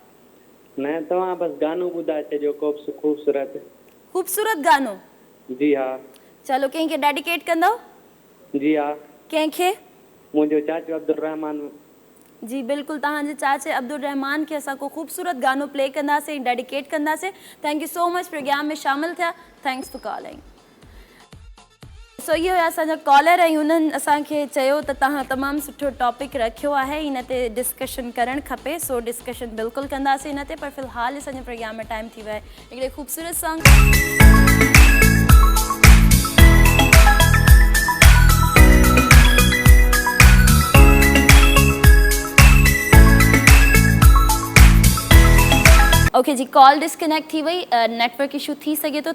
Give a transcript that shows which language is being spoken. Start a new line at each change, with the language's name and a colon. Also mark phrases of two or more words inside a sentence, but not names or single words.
Sindhi: न, तव्हां बसि गानो ॿुधाए छॾियो को ख़ूबसूरत ख़ूबसूरत गानो। जी हा। चलो, कंहिंखे डेडिकेट कंदव? जी हा। कंहिंखे? मुंहिंजो चाचो अब्दुल रहमान। जी बिल्कुलु, तव्हांजे चाचे अब्दुल रहमान खे असां को ख़ूबसूरत गानो प्ले कंदासीं, डेडिकेट कंदासीं।
English: thank you so much
Sindhi: प्रोग्राम में शामिलु थिया।
English: thanks for calling.
Sindhi: सो इहो हुया असांजा कॉलर ऐं उन्हनि असांखे चयो त तव्हां तमामु सुठो टॉपिक रखियो आहे, इन ते डिस्कशन करणु खपे। सो डिस्कशन बिल्कुलु कंदासीं इन ते, पर फ़िलहालु असांजे प्रोग्राम में टाइम थी वियो आहे हिकिड़े ख़ूबसूरत सॉन्ग। ओके जी,
English: call disconnect
Sindhi: थी वई,
English: network issue
Sindhi: थी सघे थो।